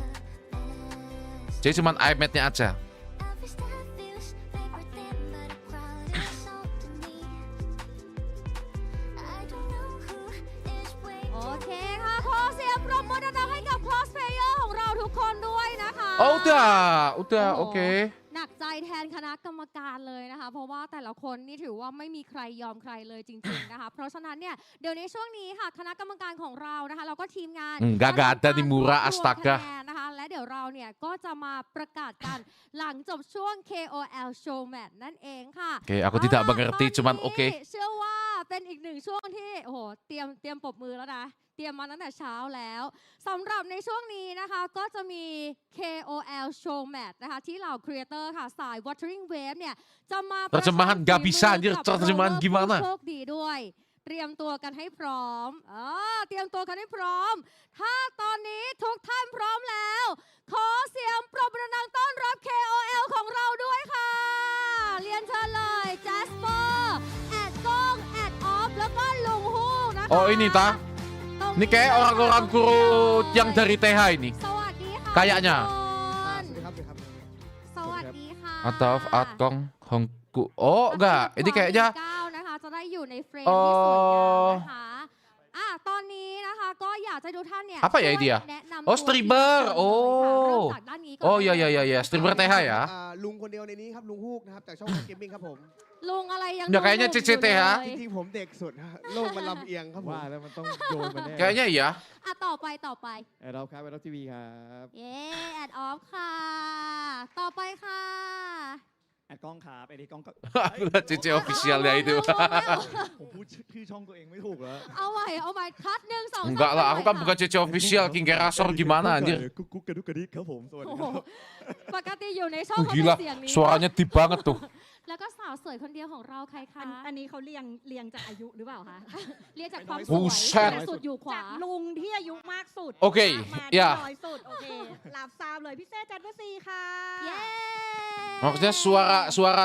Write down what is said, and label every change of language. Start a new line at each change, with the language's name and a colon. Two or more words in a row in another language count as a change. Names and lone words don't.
Indonesian: Jadi cuman iMat-nya aja. Udah, oke.
Thai: หนักใจแทนคณะกรรมการเลยนะคะเพราะว่าแต่ละคนนี่ถือว่าไม่มีใครยอมใครเลยจริงๆนะคะเพราะฉะนั้นเนี่ยเดี๋ยวในช่วงนี้ค่ะคณะกรรมการของเรานะคะเราก็ทีมงาน
Indonesian: Gak ada di Murah Astaga
Thai: นะคะและเดี๋ยวเราเนี่ยก็จะมาประกาศกันหลังจบช่วง KOL Show Match นั่นเองค่ะ
Indonesian: Oke, aku tidak mengerti cuman oke.
Thai: เชื่อว่าเป็นอีกหนึ่งช่วงที่โอ้โหเตรียมปรบมือแล้วนะเตรียมมาตั้งแต่เช้าแล้วสำหรับในช่วงนี้นะคะก็จะมี KOL Show Match นะคะที่เหล่าครีเอเตอร์ค่ะสาย Wuthering Wave เนี่ยจะมา
Indonesian: Terjemahan nggak bisa anjir, terjemahan gimana?
Thai: โชคดีด้วยเตรียมตัวกันให้พร้อมเตรียมตัวกันให้พร้อมถ้าตอนนี้ทุกท่านพร้อมแล้วขอเสียงปรบมือดังต้อนรับ KOL ของเราด้วยค่ะเรียนเชิญเลยแจสเปอร์แอดก้องแอดออฟแล้วก็ลุงฮูกนะคะ
Indonesian: Oh ini ta? Ini kayak orang-orang guru yang dari TH ini.
Thai: สวัสดีค่ะ
Indonesian: Kayaknya.
Thai: สวัสดีค่ะ
Indonesian: Atau Atkong Hongku. Oh enggak, ini kayaknya
Thai: นะคะจะได้อยู่ในเฟรมที่สวยงามนะคะตอนนี้นะคะก็อยากจะดูท่านเนี่ย
Indonesian: Apa ya ini ya?
Thai: แนะนำ
Indonesian: Oh streamer.
Thai: เริ่ม
Indonesian: Oh.
Thai: จากด้านนี้ก่อน
Indonesian: Oh iya iya iya iya, streamer TH ya.
Thai: ลุงคนเดียวในนี้ครับลุงฮูกนะครับจากช่องเกมมิ่งครับผม ลุงอะไรยัง
Indonesian: Ya kayaknya
Thai: หนุ่มๆ CCT อยู่ ฮะ เลย จริงๆผมเด็กสุดฮะโลกมันลำเอียงครับผม ว่าแล้วมันต้องโยนมาแน่
Indonesian: Kayaknya iya.
Thai: ต่อไป แอดออฟครับแอดออฟทีวีครับ เย้แอดออฟค่ะ ต่อไปค่ะ แอดกล้องครับไอ้ที่กล้องก็
Indonesian: CC officialnya itu.
Thai: ผมพูดชื่อช่องตัวเองไม่ถูกแล้ว เอาใหม่คัด1 2 3
Indonesian: Enggak lah, aku kan bukan CC official, King Gerasor gimana anjir.
Thai: กุ๊กกระดุกกระดิกครับผมสวัสดี โอ้ ค โห รับ ปกติอยู่ในช่อง
Indonesian: Oh,
Thai: เขาเป็น
Indonesian: gila,
Thai: เสียงนี้
Indonesian: suaranya deep banget tuh.
Thai: แล้วก็สาวสวยคนเดียวของเราใครคะ อันนี้เขาเรียงจากอายุหรือเปล่าคะ เรียกจากความส โอ้ วย แซ่บ แต่สุดอยู่ขวา จากลุงที่อายุมากสุด โอเค มา อย่า น้อยสุด โอเครับทราบเลยพี่เซ่จันทร์ศรีค่ะ เย้
Indonesian: Maksudnya suara